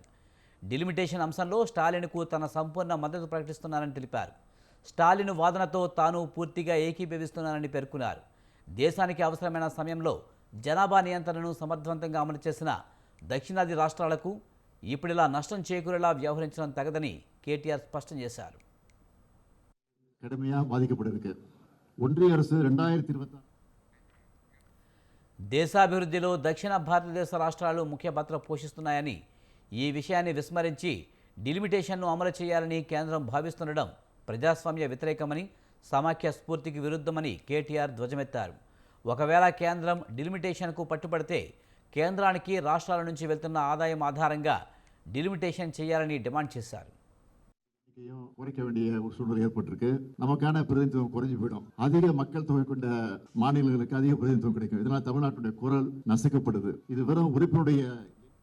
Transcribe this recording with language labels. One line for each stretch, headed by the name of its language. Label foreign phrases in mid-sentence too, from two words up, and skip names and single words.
Telugu: డెలిమిటేషన్ అంశంలో స్టాలిన్కు తన సంపూర్ణ మద్దతు ప్రకటిస్తున్నానని తెలిపారు. స్టాలిన్ వాదనతో తాను పూర్తిగా ఏకీభవిస్తున్నానని పేర్కొన్నారు. దేశానికి అవసరమైన సమయంలో జనాభా నియంత్రణను సమర్థవంతంగా అమలు చేసిన దక్షిణాది రాష్ట్రాలకు ఇప్పుడిలా నష్టం చేకూరేలా వ్యవహరించడం తగదని కేటీఆర్ స్పష్టం చేశారు.
Tamil: கடுமையாக பாதிக்கப்பட்டிருக்கு. ஒன்றிய அரசு 2026
Telugu: దేశాభివృద్ధిలో దక్షిణ భారతదేశ రాష్ట్రాలు ముఖ్య పాత్ర పోషిస్తున్నాయని, ఈ విషయాన్ని విస్మరించి డిలిమిటేషన్ను అమలు చేయాలని కేంద్రం భావిస్తుండడం ప్రజాస్వామ్య వ్యతిరేకమని, సమాఖ్య స్ఫూర్తికి విరుద్ధమని కేటీఆర్ ధ్వజమెత్తారు. ఒకవేళ కేంద్రం డిలిమిటేషన్కు పట్టుబడితే కేంద్రానికి రాష్ట్రాల నుంచి వెళ్తున్న ఆదాయం ఆధారంగా డిలిమిటేషన్ చేయాలని డిమాండ్ చేశారు.
Tamil: குறைக்க வேண்டிய ஒரு சூழ்நிலை ஏற்பட்டிருக்கு. நமக்கான பிரதிநிதித்துவம் குறைஞ்சு போயிடும். அதிக மக்கள் தொகை கொண்ட மாநிலங்களுக்கு அதிக பிரதிநிதித்துவம் கிடைக்கும். இதனால் தமிழ்நாட்டுடைய குரல் நசுக்கப்படுது. இது வெறும் உறுப்பினுடைய